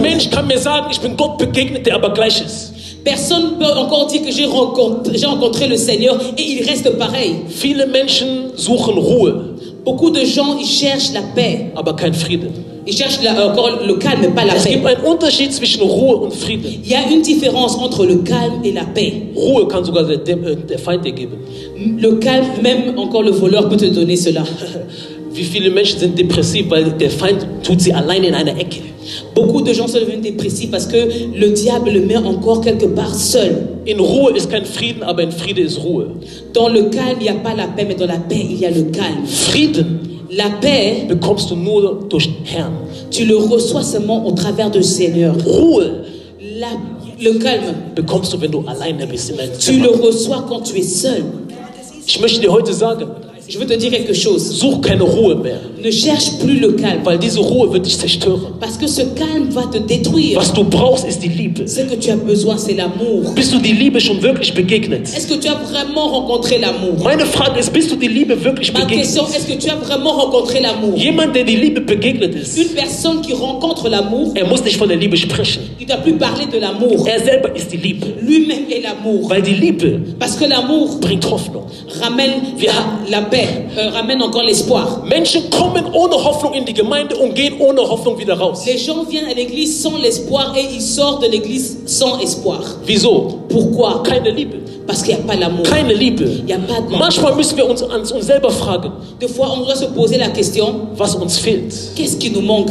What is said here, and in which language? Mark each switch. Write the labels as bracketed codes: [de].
[de] Mensch kann mir sagen, ich bin Gott begegnet, der aber gleich ist. [fr] Personne ne peut encore dire que j'ai rencontré le Seigneur et il reste pareil. [de] Viele Menschen suchen Ruhe, [fr] Beaucoup de gens, ils cherchent la paix. [de] aber kein Frieden. [fr] Ils cherchent encore le calme, mais pas la [de] Es [fr] paix. [de] gibt einen Unterschied zwischen Ruhe und Frieden. [fr] Il y a une différence entre le calme et la paix. [de] Ruhe kann sogar der Feind dir geben. [fr] Le calme, même encore le voleur peut te donner cela. [de] Wie viele Menschen sind depressiv, weil der Feind tut sie alleine in einer Ecke. [fr] Beaucoup de gens sont devenus dépressifs parce que le diable le met encore quelque part seul. [de] In Ruhe ist kein Frieden, aber in Friede ist Ruhe. [fr] Dans le calme, il n'y a pas la paix, mais dans la paix, il y a le calme. [de] Frieden [fr] La paix, [de] bekommst du nur durch den Herrn. [fr] tu le reçois seulement au travers du Seigneur. [de] Ruhe [fr] Le calme, [de] bekommst du, wenn du alleine bist in deinem [fr] tu le [de] Zimmer. [fr] reçois quand tu es seul. [de] Ich möchte dir heute sagen, [fr] Je veux te dire quelque chose. [de] such keine Ruhe mehr, [fr] Ne cherche plus le calme. [de] weil diese Ruhe wird dich zerstören. [fr] Parce que ce calme va te détruire. [de] Was du brauchst, ist die Liebe. [fr] Ce que tu as besoin, c'est l'amour. [de] Bist du die Liebe schon wirklich begegnet? [fr] Est-ce que tu as vraiment rencontré l'amour? [de] Meine Frage ist, bist du die Liebe wirklich [fr] Ma [de] begegnet? [fr] question, est-ce que tu as vraiment rencontré l'amour? [de] Jemand, der die Liebe begegnet ist, [fr] Une personne qui rencontre l'amour, [de] muss nicht von der Liebe sprechen. [fr] il ne doit plus parler de l'amour. [de] Er selber ist die Liebe. [fr] Lui-même est l'amour. [de] Weil die Liebe [fr] Parce que l'amour [de] bringt Hoffnung. [fr] ramène la paix, ramène encore l'espoir. [de] Menschen kommen ohne Hoffnung in die Gemeinde und gehen ohne Hoffnung wieder raus. [fr] Les gens viennent à l'église sans l'espoir et ils sortent de l'église sans espoir. [de] Wieso? [fr] Pourquoi? [de] Keine Liebe. [fr] Parce qu'il n'y a pas l'amour. [de] Keine Liebe. [fr] Il n'y a pas d'amour. [de] Manchmal müssen wir uns an uns selber fragen, [fr] Des fois, on doit se poser la question, [de] was uns fehlt. [fr] qu'est-ce qui nous manque